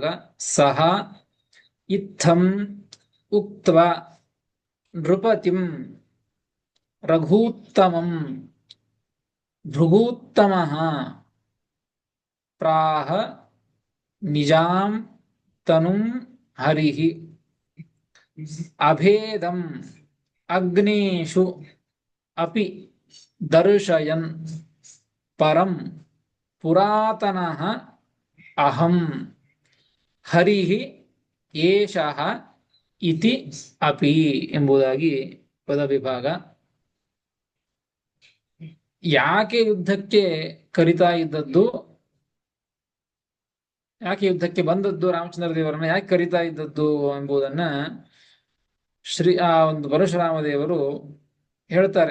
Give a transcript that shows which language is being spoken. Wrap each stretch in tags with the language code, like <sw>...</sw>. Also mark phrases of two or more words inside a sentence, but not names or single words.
<sa>ಸಹ ಇತ್ತಂ ಉಕ್ತ್ವಾ ನೃಪತಿಂ ರಘೂತ್ತಮಂ ಭೃಗೂತ್ತಮಃ ಪ್ರಾಹ ನಿಜಾಂ ತನುಂ ಹರಿಃ ಅಭೇದಂ ಅಗ್ನೇಷು ಅಪಿ ದರ್ಶಯನ್ ಪರಂ ಪುರಾತನಃ ಅಹಂ ಹರಿಃ ಏಷಃ ಇತಿ ಅಪಿ</sa> <kn>ಎಂಬುದಾಗಿ ಪದವಿಭಾಗ. ಯಾಕೆ ಯುದ್ಧಕ್ಕೆ ಕರಿತಾ ಇದ್ದದ್ದು, ಯಾಕೆ ಯುದ್ಧಕ್ಕೆ ಬಂದದ್ದು, ರಾಮಚಂದ್ರ ದೇವರನ್ನ ಯಾಕೆ ಕರಿತಾ ಇದ್ದದ್ದು ಎಂಬುದನ್ನ ಒಂದು ಪರಶುರಾಮ ದೇವರು ಹೇಳ್ತಾರೆ.</kn>